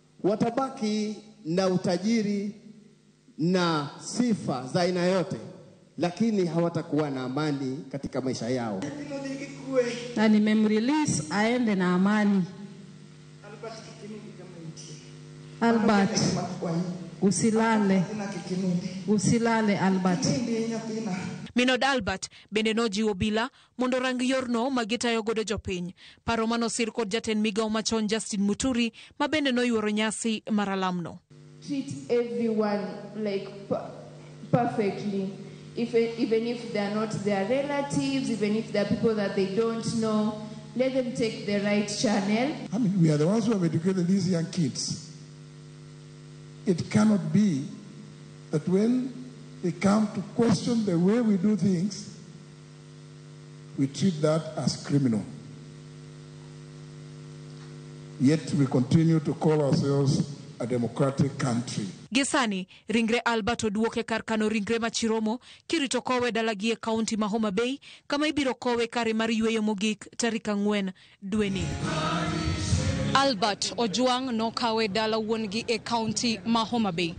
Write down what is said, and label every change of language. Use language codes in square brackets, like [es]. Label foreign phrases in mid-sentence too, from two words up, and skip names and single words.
[sw] watabaki na utajiri na sifa za aina yote, lakini hawatakuwa na amani katika maisha yao. Na nimemrelease aende na amani. Albert, usilale Albert. [luo] Minod Albert bende nojiwo obila mondo rang yorno magitayo godo jopiny. Paro manosir kod jatend migao machon Justin Muturi ma bende noyuoro nyasi maralamno. [en] Treat everyone like perfectly. Even if they are not their relatives, even if they are people that they don't know, let them take the right channel. I mean, we are the ones who have educated these young kids. It cannot be that when they come to question the way we do things, we treat that as criminal. Yet we continue to call ourselves a democratic country. [luo] Gisani, ringre Albert oduoke kar kano ringre machiromo, kirito kowe dalagie kaunti ma Homa Bay, kama ibiro kowe kare mar yweyo mogik tarik 4 dweni. Albert Ojwang nokawe dala wuongi e kaunti ma Homa Bay.